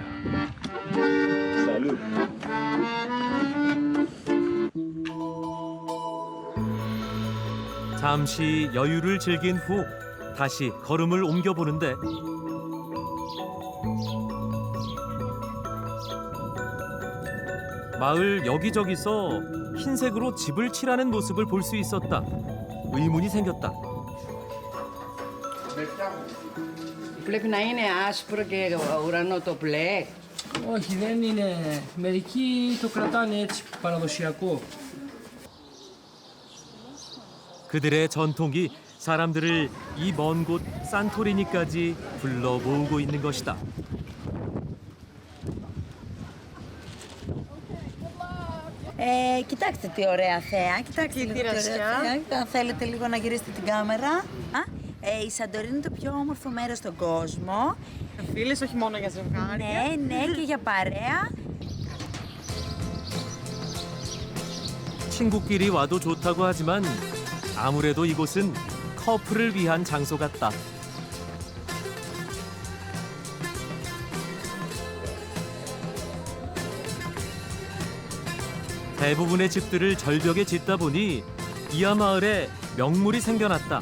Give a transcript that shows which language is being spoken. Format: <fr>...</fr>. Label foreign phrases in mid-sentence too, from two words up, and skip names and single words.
<ko>Salute. 잠시 여유를 즐긴 후 다시 걸음을 옮겨보는데 마을 여기저기서 흰색으로 집을 칠하는 모습을 볼 수 있었다. 의문이 생겼다.</ko> <el>Πρέπει να είναι άσπρο και ουρανό το μπλε. Όχι, δεν είναι. Μερικοί το κρατάνε έτσι, παραδοσιακό.</el> <ko>그들의 전통이 사람들을 이 먼 곳 산토리니까지 불러 모으고 있는 것이다.</ko> <el>Κοιτάξτε τι ωραία θέα. Κοιτάξτε λίγο τι ωραία θέα. Αν θέλετε λίγο να γυρίσετε την κάμερα. Η Σαντορίνη είναι το πιο όμορφο μέρος στον κόσμο. Φίλες, όχι μόνο για ζευγάρια. Ναι, και για παρέα.</el> <ko>친구끼리 와도 좋다고 하지만 아무래도 이곳은 커플을 위한 장소 같다. 대부분의 집들을 절벽에 짓다 보니 이하 마을에 명물이 생겨났다.</ko>